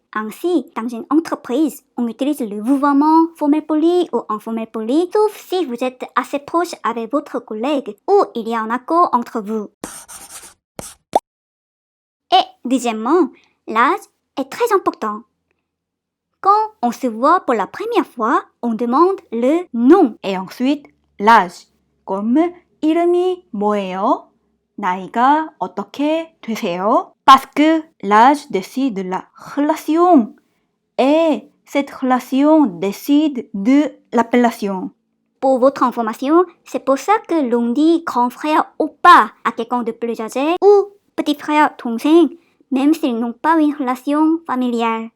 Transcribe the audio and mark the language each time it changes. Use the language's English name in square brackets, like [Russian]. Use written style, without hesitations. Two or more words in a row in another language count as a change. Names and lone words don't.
[French] Ainsi, dans une entreprise, on utilise le vouvoiement formel poli ou informel poli, sauf si vous êtes assez proche avec votre collègue ou il y a un accord entre vous. Et deuxièmement, l'âge est très important. Quand on se voit pour la première fois, on demande le nom. Et ensuite, l'âge, comme [Korean] 이름이 뭐예요? 나이가 어떻게 되세요? [French] Parce que l'âge décide de la relation et cette relation décide de l'appellation. Pour votre information, c'est pour ça que l'on dit grand frère oppa à quelqu'un de plus âgé ou petit frère 동생, même s'ils n'ont pas une relation familiale.